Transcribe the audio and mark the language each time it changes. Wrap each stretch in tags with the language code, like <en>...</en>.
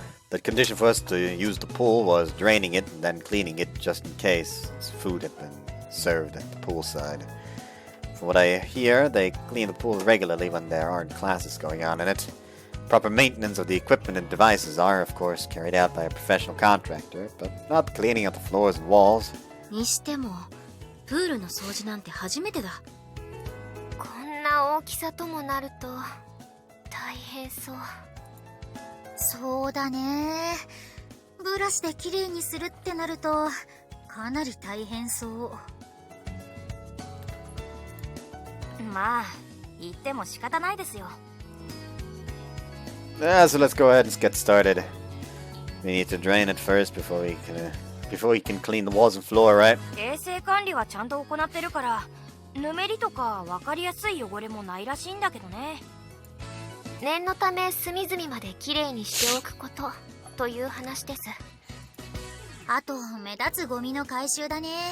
<en>The condition for us to use the pool was draining it and then cleaning it just in case, since food had been served at the poolside. From what I hear, they clean the pool regularly when there aren't classes going on in it. Proper maintenance of the equipment and devices are, of course, carried out by a professional contractor, but not cleaning up the floors and walls.</en> <ja>にしてもプールの掃除なんて初めてだ。こんな大きさともなると大変そう。そうだね。ブラシできれいにするってなるとかなり大変そう。まあ言っても仕方ないですよ。</ja> <en>So let's go ahead and get started. We need to drain it first before we can clean the walls and floor, right?</en> <ja>衛生管理はちゃんと行ってるからぬめりとか分かりやすい汚れもないらしいんだけどね。念のため隅々まできれいにしておくことという話です。あと目立つゴミの回収だね。</ja>